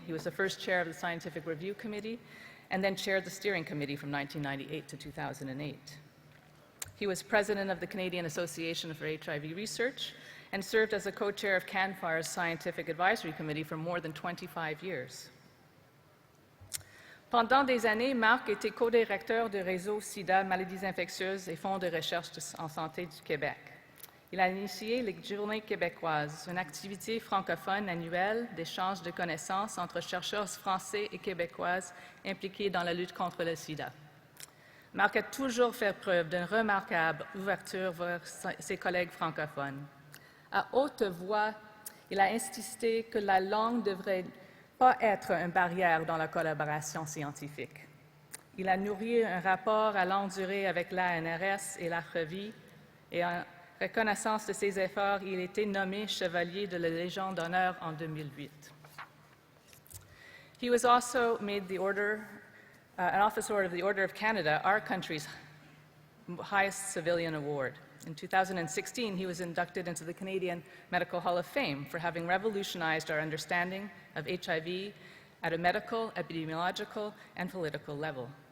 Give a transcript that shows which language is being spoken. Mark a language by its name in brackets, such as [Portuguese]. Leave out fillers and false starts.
[English] He was the first chair of the Scientific Review Committee and then chaired the steering committee from 1998 to 2008. He was president of the Canadian Association for HIV Research and served as a co-chair of CANFAR's Scientific Advisory Committee for more than 25 years. [French] Pendant des années, Marc était co-directeur du réseau SIDA, maladies infectieuses et fonds de recherche en santé du Québec. Il a initié les Journées québécoises, une activité francophone annuelle d'échange de connaissances entre chercheurs français et québécoises impliqués dans la lutte contre le sida. Marc a toujours fait preuve d'une remarquable ouverture vers ses collègues francophones. À haute voix, il a insisté que la langue ne devrait pas être une barrière dans la collaboration scientifique. Il a nourri un rapport à longue durée avec l'ANRS et la revue, et en reconnaissance de ses efforts, il a été nommé chevalier de la Légion d'honneur en 2008. [English] He was also made an officer of the Order of Canada, our country's highest civilian award. In 2016, he was inducted into the Canadian Medical Hall of Fame for having revolutionized our understanding of HIV at a medical, epidemiological, and political level.